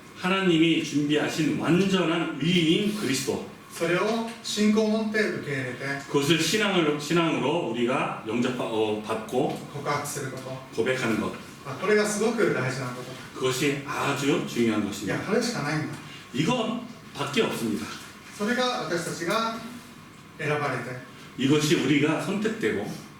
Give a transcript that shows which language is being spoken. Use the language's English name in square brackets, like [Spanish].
[Korean] 하나님이 준비하신 완전한 의인 그리스도 [Japanese] それを信仰を持って受け入れて [Korean] 그것을 신앙으로 우리가 받고 [Japanese] 告白すること、 [Korean] 고백하는 것 [Japanese] これがすごく大事なことだ。 [Korean] 그것이 아주 중요한 [Japanese] いや、 [Korean] 것입니다. [Japanese] これしかないんだ。 [Korean] 이것밖에 없습니다. [Japanese] それが私たちが選ばれて [Korean] 이것이 우리가 선택되고